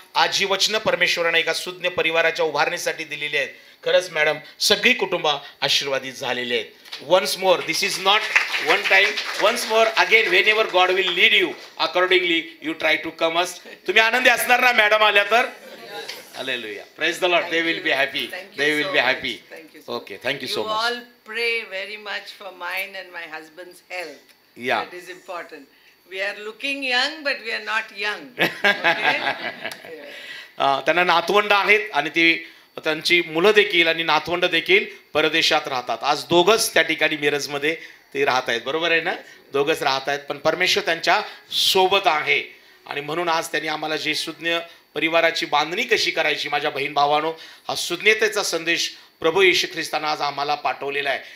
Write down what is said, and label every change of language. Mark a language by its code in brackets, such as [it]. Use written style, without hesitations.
[mr] आज जी वचनं परमेश्वराने एका सुज्ञ परिवाराच्या उभारणीसाठी दिलेली आहेत, खरंच मॅडम सगळी कुटुंब आशीर्वादित झालेली आहेत. [en] Once more, this is not one time, once more again, whenever God will lead you accordingly you try to come us. [mr] तुम्ही आनंदी असणार ना मॅडम आल्या तर? [en] Hallelujah. Praise the Lord. They will be happy. They will be happy. Okay. Thank you so much. You all pray very much for mine and my husband's health. Yeah. That is important. We are looking young, but we are not young. Okay? [mr] त्यांना नातवंड आहेत आणि ती त्यांची मुलं देखील आणि नातवंड देखील परदेशात राहतात. आज दोघंच त्या ठिकाणी मिरजमध्ये ते राहत आहेत. बरोबर आहे ना? दोघंच राहत आहेत, पण परमेश्वर त्यांच्या सोबत आहे. आणि म्हणून आज त्यांनी आम्हाला जे सुज्ञ परिवाराची बांधणी कशी करायची, माझ्या बहीण भावानो, हा सुज्ञतेचा संदेश प्रभू येशू ख्रिस्तानं आज आम्हाला पाठवलेला आहे.